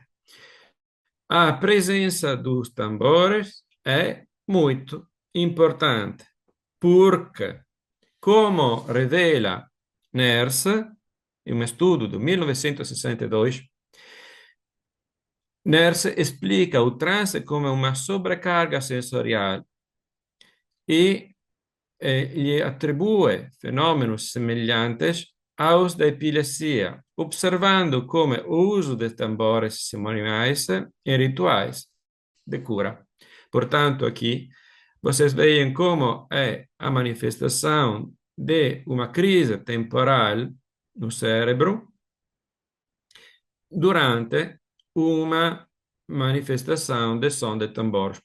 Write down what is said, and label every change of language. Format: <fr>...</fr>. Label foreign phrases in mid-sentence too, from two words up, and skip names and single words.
<pt>A presença dos tambores é muito importante, porque, como revela Nernst, em um estudo de 1962, Nernst explica o transe como uma sobrecarga sensorial e</pt> <it>gli attribui fenomeni</it> <pt>semelhantes aos da epilepsia, observando come o uso de tambores cerimoniais em rituais de cura. Portanto, aqui vocês veem como é a manifestação de uma crise temporal no cérebro durante uma manifestação de som de tambores.</pt>